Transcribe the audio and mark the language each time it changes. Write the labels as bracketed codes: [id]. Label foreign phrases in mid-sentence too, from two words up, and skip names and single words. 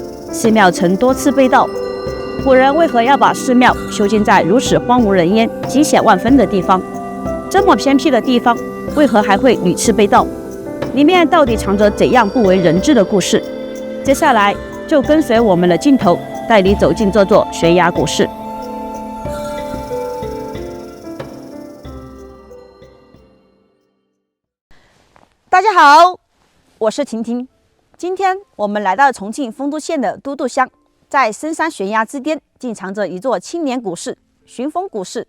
[zh] 寺廟曾多次被盜，古人為何要把寺廟修建在如此荒無人煙、驚險萬分的地方？這麼偏僻的地方，為何還會屢次被盜？裡面到底藏着怎樣不為人知的故事？接下來就跟隨我們的鏡頭，帶你走進這座懸崖古寺。大家好，我是婷婷。今天我们来到重慶豐都縣的都督鄉，在深山懸崖之巔，竟藏着一座千年古寺——尋風古寺。